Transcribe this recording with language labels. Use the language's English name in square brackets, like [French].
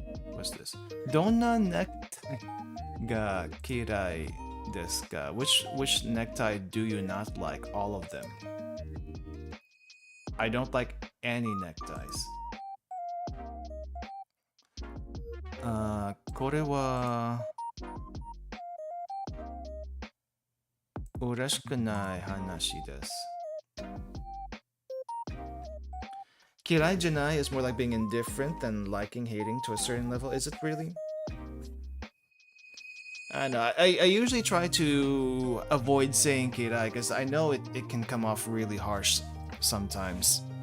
[English] What's this? [Japanese] Donna necktie ga kirai desu ka? [English] Which necktie do you not like? All of them. I don't like any neckties. [Japanese] これは嬉しくない話です。嫌いじゃない [English] is more like being indifferent than liking, hating to a certain level. Is it really? I know. I usually try to avoid saying kirai because I know it can come off really harsh sometimes.